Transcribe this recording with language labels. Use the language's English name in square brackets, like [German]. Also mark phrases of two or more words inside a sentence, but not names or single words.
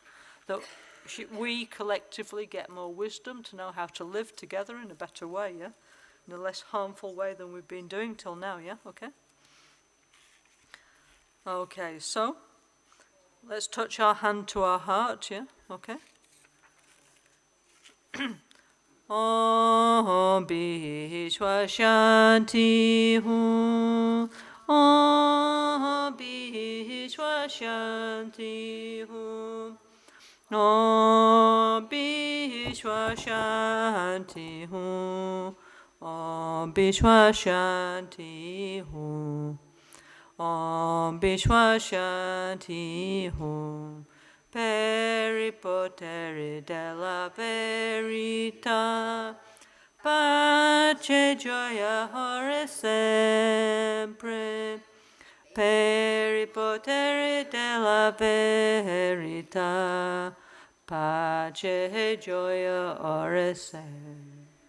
[English] That we collectively get more wisdom to know how to live together in a better way, yeah? In a less harmful way than we've been doing till now, yeah? Okay? Okay, so let's touch our hand to our heart, yeah? [Sanskrit] Okay? Om Bishwa Shanti Hu. Om Bishwa Shanti Hu. Om Bishwa Shanti Hu. Om Bishwa Shanti Hu. Om Bishwa Shanti Hu. [Italian] Peripotere della verità, pace, gioia, ora e sempre. Peripotere della verità, pace e gioia, ora e sempre.